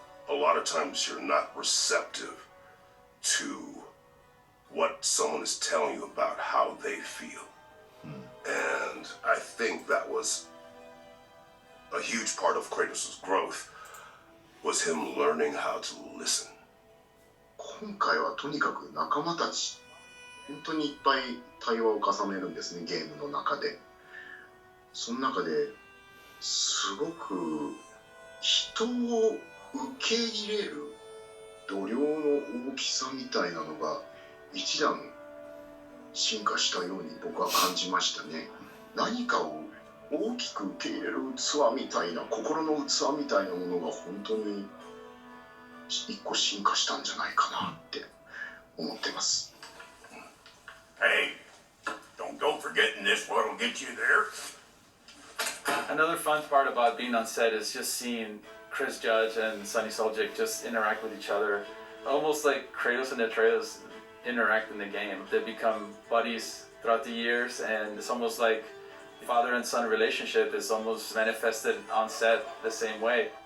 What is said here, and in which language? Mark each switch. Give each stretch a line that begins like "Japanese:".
English: A lot of times you're not receptive to what someone is telling you about how they feel. And I think that was a huge part of Kratos' growth, was him learning how to listen.
Japanese: 今回はとにかく仲間たち本当にいっぱい対話を重ねるんですね、ゲームの中で。その中ですごく人を受け入れる度量の大きさみたいなのが一段進化したように僕は感じましたね。何かを大きく受け入れる器みたいな、心の器みたいなものが本当に一個進化したんじゃないかなって思ってます。
English: Hey, don't forgetting this what'll get you there. Another fun part about being on set is just seeing Chris Judge and Sunny Soljic just interact with each other. Almost like Kratos and Atreus interact in the game. They become buddies throughout the years, and it's almost like father and son relationship is almost manifested on set the same way.